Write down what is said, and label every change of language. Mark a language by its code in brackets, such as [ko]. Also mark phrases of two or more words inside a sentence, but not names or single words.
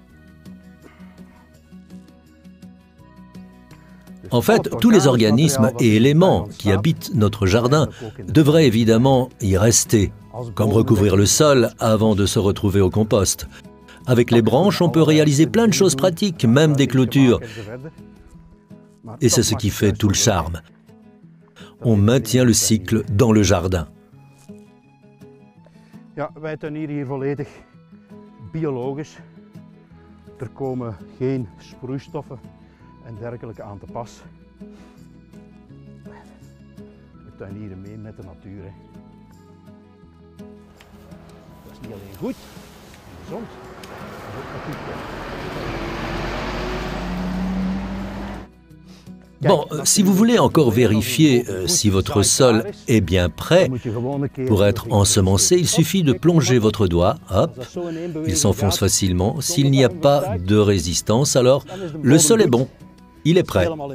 [fr] En fait, tous les organismes et éléments qui habitent notre jardin devraient évidemment y rester, comme recouvrir le sol avant de se retrouver au compost. Avec les branches, on peut réaliser plein de choses pratiques, même des clôtures. Et c'est ce qui fait tout le charme. On maintient le cycle dans le jardin. [nl] Ja, wij tuinieren hier volledig biologisch. Er komen geen sproeistoffen en dergelijke aan te pas. We tuinieren mee met de natuur. Hè. Dat is niet alleen goed en gezond, maar ook natuurlijk. [fr] Bon, si vous voulez encore vérifier si votre sol est bien prêt pour être ensemencé, il suffit de plonger votre doigt, hop, il s'enfonce facilement. S'il n'y a pas de résistance, alors le sol est bon, il est prêt.